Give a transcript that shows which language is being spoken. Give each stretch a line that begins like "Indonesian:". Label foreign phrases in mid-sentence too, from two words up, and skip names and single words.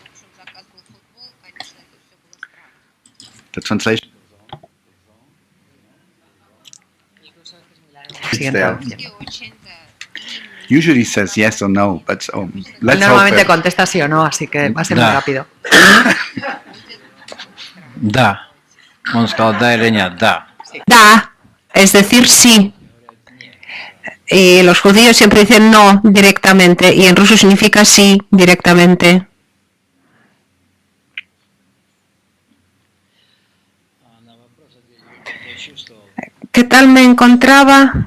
Spanish: Normalmente contesta sí o no, así que va a ser muy rápido.
Russian: Da. Он сказал да или нет, да.
Spanish: Da, es decir, sí. Y los judíos siempre dicen no directamente, y en ruso significa sí directamente. ¿Qué tal me encontraba?